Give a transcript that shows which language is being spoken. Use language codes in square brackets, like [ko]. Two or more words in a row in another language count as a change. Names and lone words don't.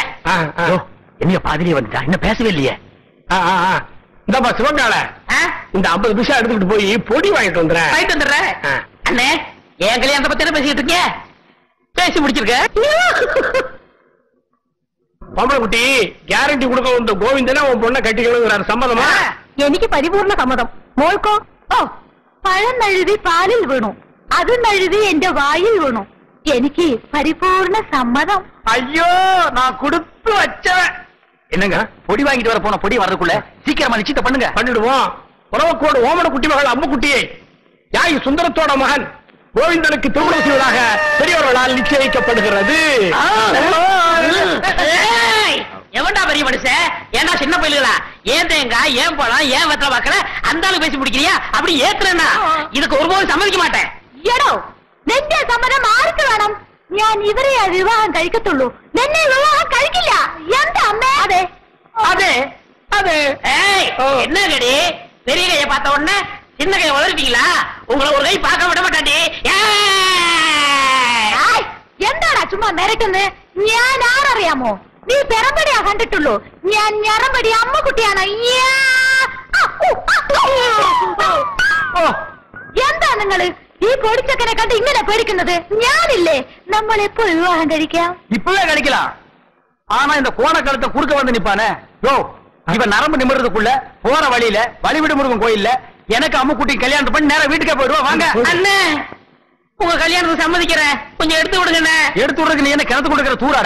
[ta] என்ன பாதிரியே வந்துட்டா, இன்னும் பேசவே இல்லையே. இந்தப்பா சிவங்கால, இந்த 50 பைசா எடுத்துக்கிட்டு போய் பொடி வாங்கிட்டு வந்துடுறேன். வாங்கிட்டு வந்துடுறேன். அண்ணே என் கல்யாணத்தை பத்தி என்ன பேசிட்டு இருக்கீங்க? பேசி முடிச்சிருக்க. பொம்பளை குட்டி, கேரண்டி கொடுக்க வந்த கோவிந்தனே உன் பொண்ணை கட்டிக்கணுங்கிறாரு. சம்மதமா? [ml] എനിക്ക് പരിപൂർണ സമ്മതം. മോൾക്കോ? ഓ, പഴം നഴുതി പാലിൽ വീണു, അത് നഴുതി എന്റെ വായിൽ വീണു. എനിക്ക് പരിപൂർണ സമ്മതം. [ta] ஐயோ, நான் கொடுத்து வச்சவன். என்னங்க பொடி வாங்கிட்டு வர போன பொடி வர்றதுக்குள்ள சீக்கிரமா நிச்சயத்தை பண்ணுங்க. பண்ணிடுவோம். உறவுக்கோடு ஓமன குட்டி மகள் அம்மு குட்டியை யாய் சுந்தரத்தோட மகன் கோவிந்தனுக்கு திருமணம் செய்வதாக பெரியவர்களால் நிச்சயிக்கப்படுகிறது. எவன்டா பெரிய மனுஷன்? ஏன்னா சின்ன பயிலுகளா? ஏன் தேங்காய், ஏன் பழம், ஏன் வெத்தலை வாக்கல அந்த ஆளு பேசி முடிக்கிறியா? அப்படி ஏத்துறேன்னா இதுக்கு ஒருபோதும் சம்மதிக்க மாட்டேன். [ml] എടോ, നിന്റെ സമ്മതം ആർക്ക് വേണം? ഞാൻ ഇവരെ വിവാഹം കഴിക്കത്തുള്ളൂ, നിന്നെ വിവാഹം കഴിക്കില്ല. എന്താ അമ്മേ? അതെ அതെ அതെ. [ta] என்ன கடி, பெரிய கையை பார்த்த உடனே சின்ன கையை வளர்ப்பீங்களா? உங்களை ஒரு கை பார்க்க விட மாட்டாண்டி. [ml] എന്താടാ ചുമ്മാ മിരട്ടുന്നത്? ഞാൻ ആരറിയാമോ? നീ പെറമ്പടിയാ കണ്ടിട്ടുള്ളൂ, ഞാൻ ഞറമ്പടി അമ്മക്കുട്ടിയാണ്. എന്താ നിങ്ങള് ഈ പൊടിച്ചക്കനെ കണ്ട് ഇങ്ങനെ പേടിക്കുന്നത്? ഞാനില്ലേ, നമ്മൾ എപ്പോ വിവാഹം കഴിക്കാം? [ta] இப்பவே கிடைக்கலாம். ஆனா இந்த கோணக்கழுத்தை குறுக்க வந்து நிப்பானே, யோ இவன் நரம்பு நிமிர்றதுக்குள்ள போற வழியில வழிவிடு முருகன் கோயில்ல எனக்கு அம்முக்குட்டி கல்யாணம் பண்ணி நேரம் வீட்டுக்கே போயிடுவா. வாங்க அண்ணே, உங்க கல்யாணத்துக்கு சம்மதிக்கிறேன், கொஞ்சம் எடுத்து விடுங்கண்ணே. எடுத்து விடுறதுக்கு நீ என்ன கிணத்து கொடுக்கிற தூராடா?